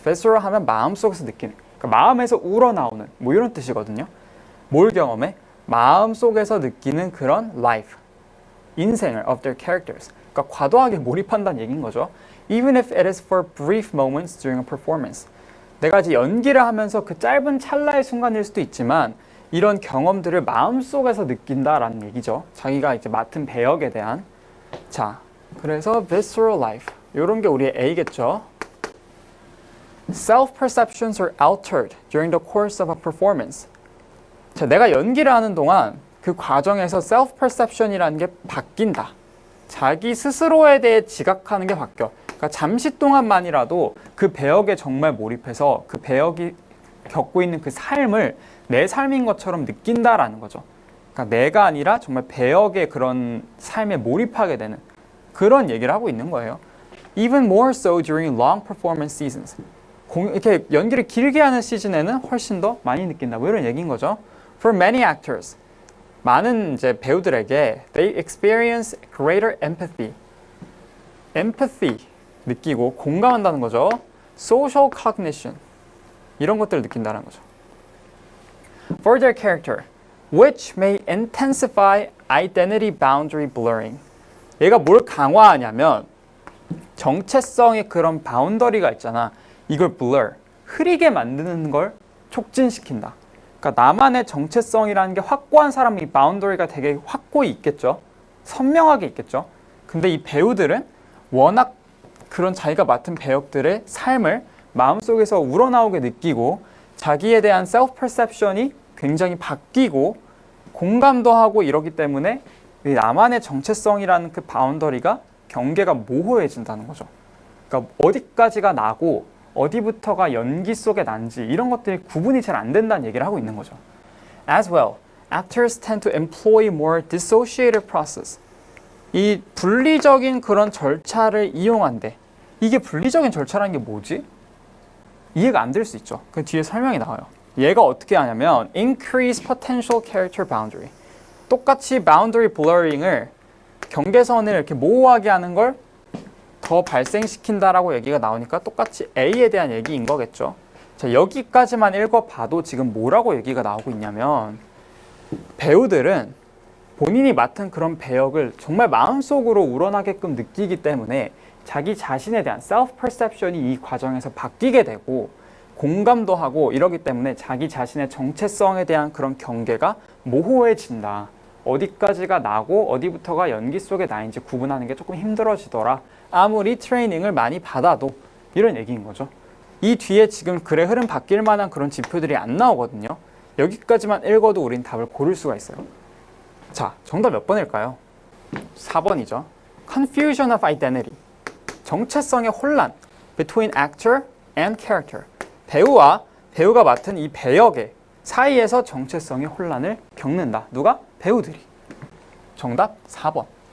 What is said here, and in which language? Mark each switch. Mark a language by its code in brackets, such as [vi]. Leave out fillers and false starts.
[ko] visceral 하면 마음속에서 느끼는 그러니까 마음에서 우러나오는 뭐 이런 뜻이거든요. 뭘 경험해? 마음속에서 느끼는 그런 life 인생을 [en] of their characters. [ko] 그러니까 과도하게 몰입한다는 얘기인 거죠. [en] Even if it is for brief moments during a performance. [ko] 내가 이제 연기를 하면서 그 짧은 찰나의 순간일 수도 있지만 이런 경험들을 마음속에서 느낀다라는 얘기죠. 자기가 이제 맡은 배역에 대한. 자, 그래서 visceral life. 이런 게 우리의 A겠죠. [en] Self-perceptions are altered during the course of a performance. [ko] 자, 내가 연기를 하는 동안 그 과정에서 self-perception이라는 게 바뀐다. 자기 스스로에 대해 지각하는 게 바뀌어. 그러니까 잠시 동안만이라도 그 배역에 정말 몰입해서 그 배역이 겪고 있는 그 삶을 내 삶인 것처럼 느낀다라는 거죠. 그러니까 내가 아니라 정말 배역의 그런 삶에 몰입하게 되는 그런 얘기를 하고 있는 거예요. [en] Even more so during long performance seasons. [ko] 이렇게 연기를 길게 하는 시즌에는 훨씬 더 많이 느낀다. 뭐 이런 얘기인 거죠. [en] For many actors. [ko] 많은 이제 배우들에게 [en] they experience greater empathy. [ko] empathy 느끼고 공감한다는 거죠. [en] social cognition [ko] 이런 것들을 느낀다는 거죠. [en] For their character, which may intensify identity boundary blurring. [ko] 얘가 뭘 강화하냐면 정체성의 그런 바운더리가 있잖아. 이걸 blur, 흐리게 만드는 걸 촉진시킨다. 그러니까 나만의 정체성이라는 게 확고한 사람이 바운더리가 되게 확고히 있겠죠. 선명하게 있겠죠. 근데 이 배우들은 워낙 그런 자기가 맡은 배역들의 삶을 마음속에서 우러나오게 느끼고 자기에 대한 셀프 퍼셉션이 굉장히 바뀌고 공감도 하고 이러기 때문에 나만의 정체성이라는 그 바운더리가 경계가 모호해진다는 거죠. 그러니까 어디까지가 나고 어디부터가 연기 속에 난지 이런 것들이 구분이 잘 안 된다는 얘기를 하고 있는 거죠. [en] As well, actors tend to employ more dissociative process. [ko] 이 분리적인 그런 절차를 이용한대. 이게 분리적인 절차라는 게 뭐지? 이해가 안 될 수 있죠. 그 뒤에 설명이 나와요. 얘가 어떻게 하냐면 [en] increase potential character boundary. [ko] 똑같이 boundary blurring을 경계선을 이렇게 모호하게 하는 걸 더 발생시킨다라고 얘기가 나오니까 똑같이 A에 대한 얘기인 거겠죠. 자, 여기까지만 읽어봐도 지금 뭐라고 얘기가 나오고 있냐면 배우들은 본인이 맡은 그런 배역을 정말 마음속으로 우러나게끔 느끼기 때문에 자기 자신에 대한 self perception이 이 과정에서 바뀌게 되고 공감도 하고 이러기 때문에 자기 자신의 정체성에 대한 그런 경계가 모호해진다. 어디까지가 나고 어디부터가 연기 속에 나인지 구분하는 게 조금 힘들어지더라. 아무리 트레이닝을 많이 받아도 이런 얘기인 거죠. 이 뒤에 지금 글의 흐름 바뀔 만한 그런 지표들이 안 나오거든요. 여기까지만 읽어도 우린 답을 고를 수가 있어요. 자, 정답 몇 번일까요? 4번이죠. [en] Confusion of identity. [ko] 정체성의 혼란. [en] Between actor and character. [ko] 배우가 맡은 이 배역의 사이에서 정체성의 혼란을 겪는다. 누가? 배우들이. 정답 4번.